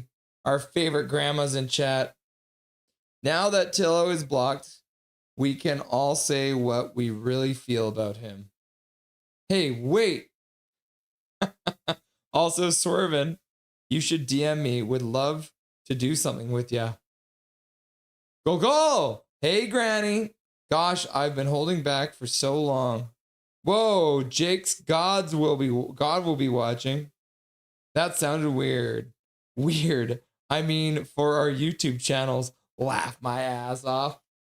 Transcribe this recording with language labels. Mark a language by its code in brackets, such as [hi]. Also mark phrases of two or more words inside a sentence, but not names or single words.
[en] Our favorite grandma's in chat. Now that Tillo is blocked, we can all say what we really feel about him. Hey, wait. Also, Swervin, you should DM me. Would love to do something with ya. Go, go. Hey, Granny. Gosh, I've been holding back for so long. Whoa, Jake's God will be watching. That sounded weird. Weird. I mean, for our YouTube channels, laugh my ass off.